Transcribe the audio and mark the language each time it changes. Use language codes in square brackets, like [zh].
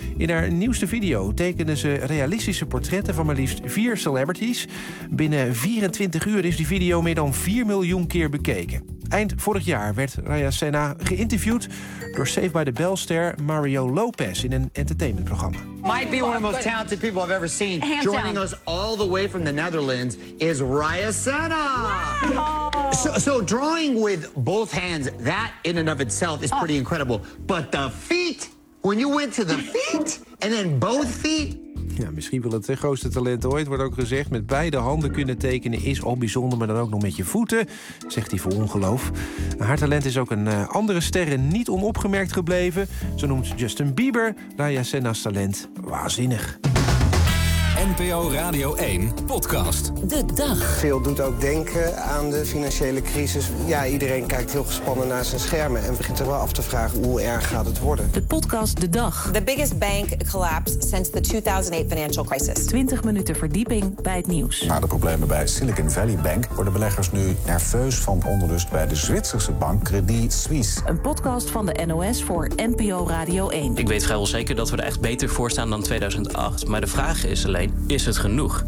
[nl] In haar nieuwste video tekende ze realistische portretten van maar liefst 4 celebrities. Binnen 24 uur is die video meer dan 4 miljoen keer bekeken. Eind vorig jaar werd Raya Senna geïnterviewd door Saved by the Bell-ster Mario Lopez in een entertainmentprogramma. [en] Might be one of the most talented people I've ever seen. Hands joining down. Us all the way from the Netherlands is Raya Senna. Wow. So drawing with both hands, that in and of itself is pretty incredible. But the feet, when you went to the feet and then both feet. [nl] Ja, misschien wel het grootste talent ooit, wordt ook gezegd. Met beide handen kunnen tekenen is al bijzonder, maar dan ook nog met je voeten, zegt hij voor ongeloof. Haar talent is ook een andere sterren niet onopgemerkt gebleven. Zo noemt Justin Bieber Raya Senna's talent waanzinnig. NPO Radio 1, podcast. De dag. Veel doet ook denken aan de financiële crisis. Ja, iedereen kijkt heel gespannen naar zijn schermen en begint er wel af te vragen hoe erg gaat het worden. De podcast De Dag. [en] The biggest bank collapse since the 2008 financial crisis. [nl] 20 minuten verdieping bij het nieuws. Na de problemen bij Silicon Valley Bank worden beleggers nu nerveus van onrust bij de Zwitserse bank Credit Suisse. Een podcast van de NOS voor NPO Radio 1. Ik weet vrijwel zeker dat we er echt beter voor staan dan 2008, maar de vraag is alleen: is het genoeg?